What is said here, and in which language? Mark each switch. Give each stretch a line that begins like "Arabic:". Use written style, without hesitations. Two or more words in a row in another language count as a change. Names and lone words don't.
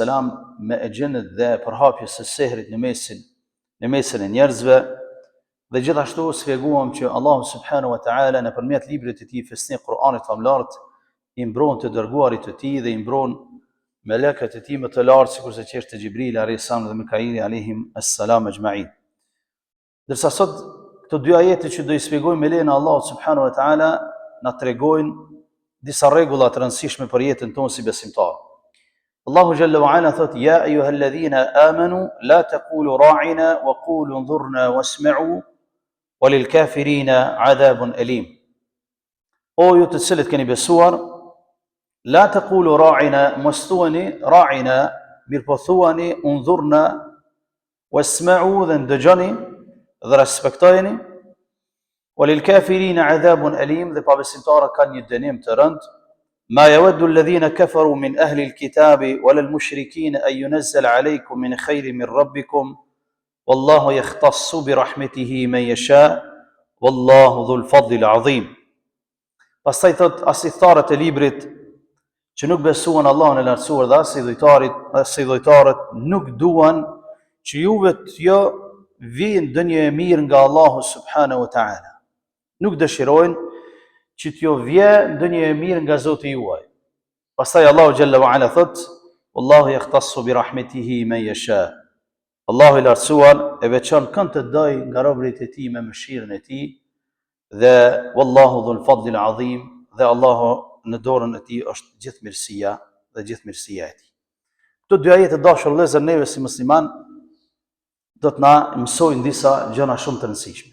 Albanian: me e gjenët dhe përhapjes së sehrit në mesin e njerëzve, dhe gjithashtu sfjeguam që Allahu
Arabic: سبحانه وتعالى
Albanian: nëpërmjet librit të tij Fesni Kur'anit famlart i mbron të dërguarit të tij dhe i mbron melekët e tij më të lartë, sikurse që është Xhibrili a.s. dhe Mikaili a.s. ajma'in. Dërsa sot këto dy ajete që do i shpjegojmë me lejen e Allahut
Arabic: سبحانه وتعالى
Albanian: na tregojnë disa rregulla të rëndësishme për jetën tonë si besimtar.
Arabic: الله جل وعلا thot: يا أيها الذين آمنوا لا تقولوا راعنا وقولوا انظرنا واسمعوا وللكافرين عذاب أليم.
Albanian: O ju të cilët keni besuar,
Arabic: لا تقولوا راعنا,
Albanian: mos thuani ra'ina, mirëpo thuani
Arabic: انظرنا واسمعوا,
Albanian: dhe ndëgjoni dhe respektojeni,
Arabic: وللكافرين عذاب أليم,
Albanian: dhe pabesimtarët kanë një dënim të rënd.
Arabic: ما يود الذين كفروا من أهل الكتاب ولا المشركين أن ينزل عليكم من خير من ربكم والله يختص برحمته من يشاء والله ذو الفضل العظيم.
Albanian: Pastaj thot asithtarët e librit që nuk besuan Allahun e lartësuar dhe as i dhujtarët nuk duan që juve t'jo vijnë ndonjë e mirë nga Allahu
Arabic: سبحانه وتعالى.
Albanian: Nuk dëshirojnë që t'jo vje ndonjë e mirë nga Zoti juaj.
Arabic: Pastaj الله جل وعلا thot: والله يختص برحمته من يشاء.
Albanian: Allahu i lartësuar e veçon kënd të doj nga robërit e tij me mëshirën e tij, dhe
Arabic: والله ذو الفضل العظيم,
Albanian: dhe Allahu në dorën e tij është gjithë mirësia dhe gjithë mirësia e tij. Këto dy ajete dashur vëllezër, neve si musliman do të na mësojnë disa gjëra shumë të rëndësishme.